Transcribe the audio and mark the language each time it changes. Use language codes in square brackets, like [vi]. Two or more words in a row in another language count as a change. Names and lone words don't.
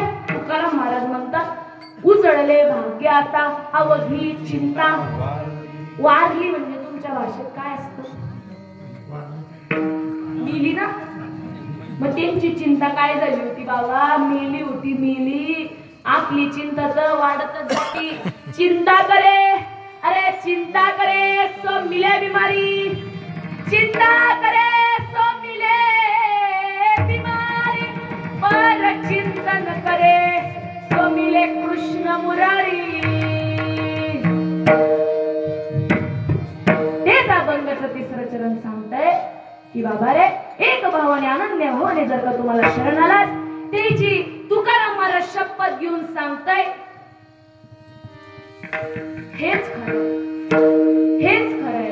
[mr] तुकाराम महाराज म्हणतात उजळले भाग्य आता अवघी चिंता. वारली म्हणजे तुमच्या भाषेत काय असतं? मेली ना. मग त्यांची चिंता काय झाली होती बाबा? मेली होती, मेली. आपली चिंता तर वाढतच जाती. [hi] चिंता करे, अरे चिंता करे सो मिले बीमारी. चिंता करे सो मिले बीमारी. पर चिंतन करे सो मिले कृष्ण मुरारी. [mr] तेच अभंगाचं तिसरं चरण सांगतंय की बाबा रे, एक भावाने अनन्य भावाने जर का तुम्हाला शरण आलात, त्याची तुकाराम महाराज शपथ घेऊन सांगताय हेच खरं, हेच खरंय.